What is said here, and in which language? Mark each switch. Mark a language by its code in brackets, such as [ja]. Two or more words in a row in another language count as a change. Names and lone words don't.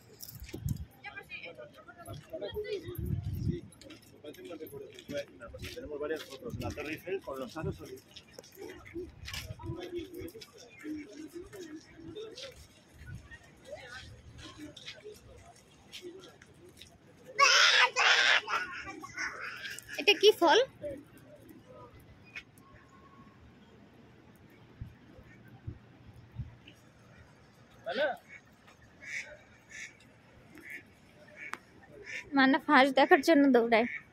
[es] Tenemos varias fotos. La Torre Eiffel con los aros olímpicos. [bn] এটা কি ফল? মানা ফাঁস দেখার জন্য দৌড়ায়।